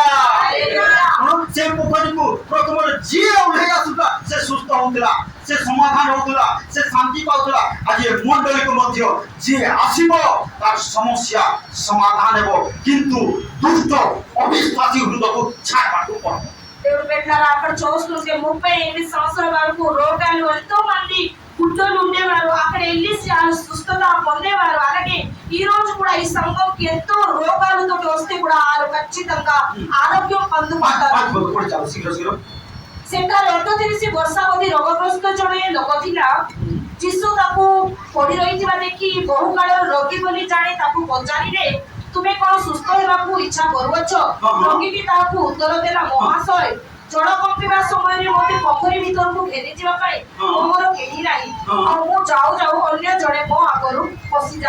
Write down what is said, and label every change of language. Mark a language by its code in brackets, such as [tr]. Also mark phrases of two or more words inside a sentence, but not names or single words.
[or] ସେ ପୋଖରୀକୁ ପ୍ରଥମରେ ଯିଏ ଓହ୍ଲାଇ ଆସୁଥିଲା ସେ ସୁସ୍ଥ ହଉଥିଲା, ସେ ସମାଧାନ ହଉଥିଲା, ସେ ଶାନ୍ତି ପାଉଥିଲା। ଆଜି ଏ ମଣ୍ଡଳୀକୁ ମଧ୍ୟ ଯିଏ ଆସିବ ତାର ସମସ୍ୟା ସମାଧାନ ହେବ, କିନ୍ତୁ ଦୁଷ୍ଟ ଅବିଶ୍ୱାସୀ ହୃଦୟକୁ ଛାଡିବାକୁ ପଡିବ। [te] దేవుడు పెట్టారు అక్కడ చూస్తుంటే 38 సంవత్సరాల వరకు రోగాలు ఎంతో మంది గుడ్డోలు ఉండేవారు. అక్కడ వెళ్ళి సుస్థత పొందేవారు. అలాగే ఈ రోజు కూడా ఈ సంఘంకి ఎంతో రోగాలతో వస్తే కూడా వారు ఖచ్చితంగా ఆరోగ్యం పొందుకుంటారు। [or] ସେଠାରେ 38 ବର୍ଷ ଅବଧି ରୋଗଗ୍ରସ୍ତ ଜଣେ ଲୋକ ଥିଲା। ଯୀଶୁ ତାକୁ ପଡି ରହିଥିବା ଦେଖି ବହୁ କାଳ ରୋଗୀ ବୋଲି ଜାଣି ତାକୁ ପଚାରିଲେ ତୁମେ କଣ ସୁସ୍ଥ ହେବାକୁ ଇଚ୍ଛା କରୁଅଛ? ରୋଗୀଟି ତାହାକୁ ଉତ୍ତର ଦେଲା, ମହାଶୟ, ଜଳ କମ୍ପିବା ସମୟରେ ମୋତେ ପୋଖରୀ ଭିତରକୁ ଘେନି ଯିବା ପାଇଁ ମୋର କେହି ନାହିଁ, ଆଉ ମୁଁ ଯାଉ ଯାଉ ଅନ୍ୟ ଜଣେ ମୋ ଆଗରୁ ପଶିଯାଏ।